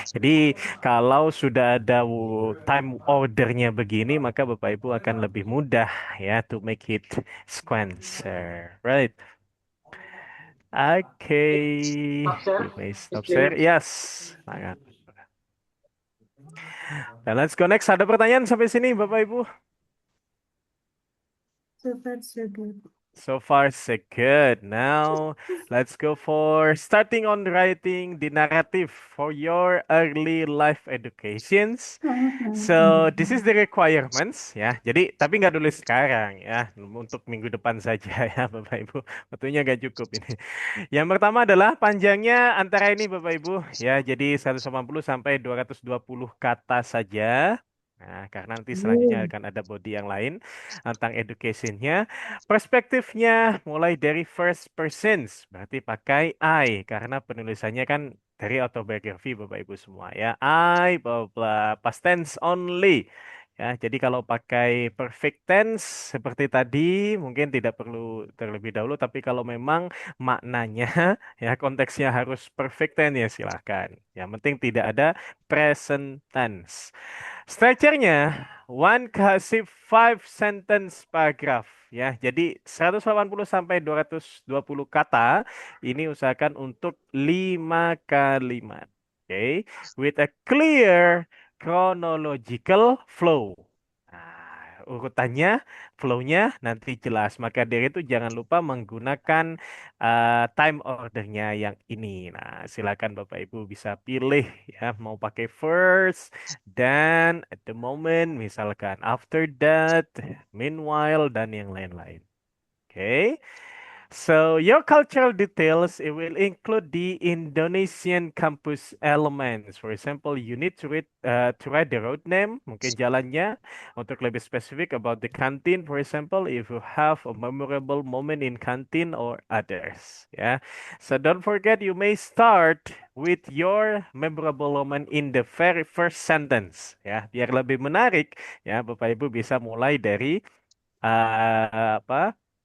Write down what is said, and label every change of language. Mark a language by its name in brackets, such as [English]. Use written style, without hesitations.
[Indonesian] Jadi kalau sudah ada time ordernya begini, maka Bapak Ibu akan lebih mudah ya [English] to make it sequencer, right? Okay, Stop share. you may stop share. Yes, sangat. Dan let's go next. [Indonesian] Ada pertanyaan sampai sini, Bapak Ibu? [English] So far, so good. So far, so good. Now, let's go for starting on writing the narrative for your early life educations. So, this is the requirements ya. [Indonesian] Jadi, tapi nggak dulu sekarang ya. Untuk minggu depan saja ya, Bapak Ibu. Waktunya nggak cukup ini. Yang pertama adalah panjangnya antara ini, Bapak Ibu. Ya, jadi 180 sampai 220 kata saja. Nah, karena nanti selanjutnya akan ada body yang lain tentang educationnya. Perspektifnya mulai dari first persons, berarti pakai I, karena penulisannya kan dari autobiografi Bapak Ibu semua ya. [English] I, blah, blah, past tense only. [Indonesian] Ya, jadi kalau pakai perfect tense seperti tadi mungkin tidak perlu terlebih dahulu, tapi kalau memang maknanya ya konteksnya harus perfect tense ya silahkan. Yang penting tidak ada present tense. Structure-nya [English] one cohesive five sentence paragraph [Indonesian] ya. Jadi 180 sampai 220 kata ini usahakan untuk 5 kalimat. [English] Oke, with a clear chronological flow. [Indonesian] Nah, urutannya, flow-nya nanti jelas. Maka dari itu jangan lupa menggunakan time ordernya yang ini. Nah, silakan Bapak Ibu bisa pilih ya mau pakai first, then, at the moment, misalkan after that, meanwhile, dan yang lain-lain. Oke. [English] So your cultural details it will include the Indonesian campus elements. For example, you need to write the road name, [Indonesian] mungkin jalannya. Untuk lebih spesifik [English] about the canteen, for example, if you have a memorable moment in canteen or others. Yeah. So don't forget, you may start with your memorable moment in the very first sentence. [Indonesian] Ya, biar lebih menarik. Ya, Bapak Ibu bisa mulai dari apa?